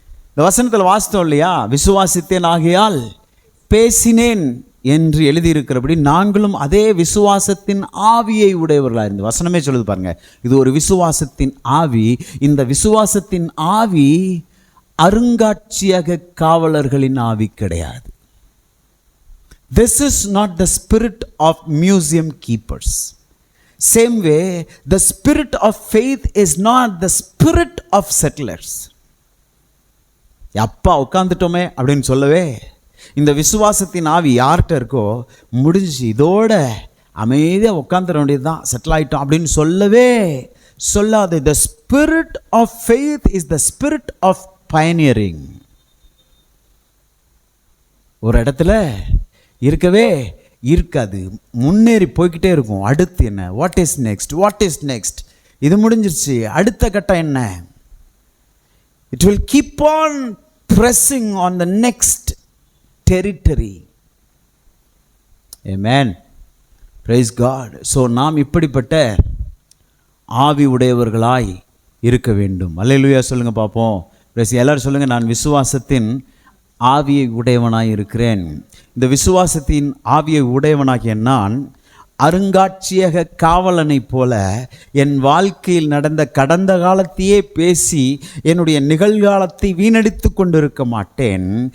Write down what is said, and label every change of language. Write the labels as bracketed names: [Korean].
[Tamil] இந்த வசனத்தில் வாசித்தோம் இல்லையா, விசுவாசித்தேன் ஆகையால் பேசினேன் என்று எழுதியிருக்கிறபடி நாங்களும் அதே விசுவாசத்தின் ஆவியை உடையவர்களாக இருந்து. வசனமே சொல்லுது பாருங்க, இது ஒரு விசுவாசத்தின் ஆவி. இந்த விசுவாசத்தின் ஆவி அருங்காட்சியக காவலர்களின் ஆவி கிடையாது. [English] This is not the spirit of museum keepers. Same way, the spirit of faith is not the spirit of settlers. [Tamil] அப்பா உட்காந்துட்டோமே அப்படின்னு சொல்லவே, இந்த விசுவாசத்தின் ஆவி யார்கிட்ட இருக்கோ முடிஞ்சு, இதோட அமைதியாக உட்காந்துட வேண்டியது தான், செட்டில் ஆகிட்டோம் அப்படின்னு சொல்லவே சொல்லாது. [English] The spirit of faith is the spirit of pioneering. [Tamil] ஒரு இடத்துல இருக்கவே இருக்காது, முன்னேறி போய்கிட்டே இருக்கும். அடுத்து என்ன? [English] What is next, what is next? [Tamil] இது முடிஞ்சிருச்சு, அடுத்த கட்டம் என்ன? [English] It will keep on pressing on the next territory. Amen. Praise God. [Tamil] So நாம் இப்படிப்பட்ட ஆவி உடையவர்களாய் இருக்க வேண்டும். அல்லேலூயா சொல்லுங்க பார்ப்போம். எல்லாரும் சொல்லுங்க, நான் விசுவாசத்தின் ஆவியை உடையவனாய் இருக்கிறேன். இந்த விசுவாசத்தின் ஆவியை உடையவனாகிய நான் அருங்காட்சியக காவலனை போல என் வாழ்க்கையில் நடந்த கடந்த காலத்தையே பேசி என்னுடைய நிகழ்காலத்தை வீணடித்து கொண்டிருக்க மாட்டேன்.